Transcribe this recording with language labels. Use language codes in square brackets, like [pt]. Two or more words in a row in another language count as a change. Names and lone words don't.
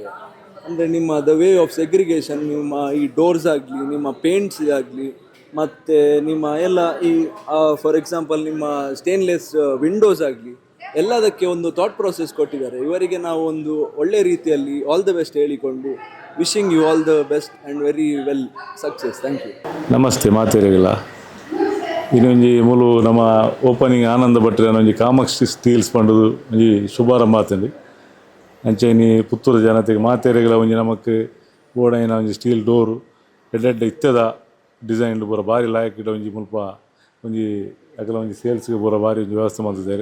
[kn] ಅಂದರೆ ನಿಮ್ಮ [en] the way of segregation, [kn] ನಿಮ್ಮ ಈ ಡೋರ್ಸ್ ಆಗಲಿ, ನಿಮ್ಮ ಪೇಂಟ್ಸ್ ಆಗಲಿ, ಮತ್ತು ನಿಮ್ಮ ಎಲ್ಲ ಈ [en] for example [kn] ನಿಮ್ಮ [en] stainless windows [kn] ಆಗಲಿ, ಎಲ್ಲದಕ್ಕೆ ಒಂದು [en] thought process [kn] ಕೊಟ್ಟಿದ್ದಾರೆ. ಇವರಿಗೆ ನಾವು ಒಂದು ಒಳ್ಳೆ ರೀತಿಯಲ್ಲಿ [en] all the best ಹೇಳಿಕೊಂಡು wishing you all the best and very well success. Thank you. [tcy] ನಮಸ್ತೆ ಮಾತೆರೆಗಳ ಇನ್ನೊಂದು ಮೂಲು ನಮ್ಮ ಓಪನಿಂಗ್ ಆನಂದ ಭಟ್ರೆ ಒಂಜಿ ಕಾಮಾಕ್ಷಿ ಸ್ಟೀಲ್ಸ್ ಪಂಡುದು ಒಂಜಿ ಶುಭಾರಂಭ ಆತಂಡಿ. ಅಂಚೆನಿ ಪುತ್ತೂರು ಜನತೆಗೆ ಮಾತೆರೆಗಳ ಒಂಜಿ ನಮಕ್ ಓಡೈನ ಒಂಜಿ ಸ್ಟೀಲ್ ಡೋರು ಎಡ್ಡೆಡ್ಡೆ ಇತ್ತದ ಡಿಸೈನ್ ಪೂರ ಭಾರಿ ಲಾಯಕಿಡ ಒಂಜಿ ಮುಲ್ಪ ಒಂಜಿ ಅಕಲ ಒಂಜಿ ಸೇಲ್ಸ್ಗೆ ಪೂರ ಭಾರಿ ಒಂಜಿ ವ್ಯವಸ್ಥೆ ಮಾಡ್ತಿದ್ದಾರೆ.